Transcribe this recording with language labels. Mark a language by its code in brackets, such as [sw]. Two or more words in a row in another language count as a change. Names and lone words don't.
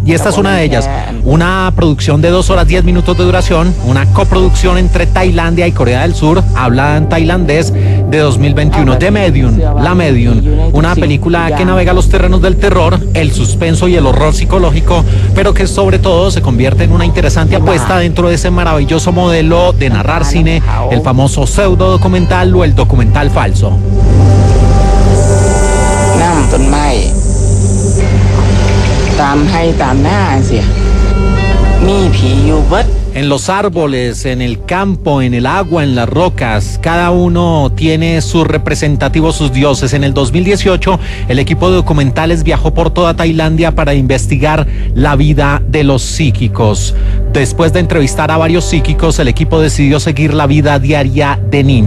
[es] Y esta es una de ellas, una producción de 2 horas 10 minutos de duración, una coproducción entre Tailandia y Corea del Sur, hablada en tailandés, de 2021, The Medium, La Medium, una película que navega los terrenos del terror, el suspenso y el horror psicológico, pero que sobre todo se convierte en una interesante apuesta dentro de ese maravilloso modelo de narrar cine, el famoso pseudo documental o el documental falso. [tts] น้ำต้นไม้ตามให้ตามหน้าเสียมีผีอยู่เบิด [es] En los árboles, en el campo, en el agua, en las rocas, cada uno tiene sus representativos, sus dioses. En el 2018, el equipo de documentales viajó por toda Tailandia para investigar la vida de los psíquicos. Después de entrevistar a varios psíquicos, el equipo decidió seguir la vida diaria de Nin.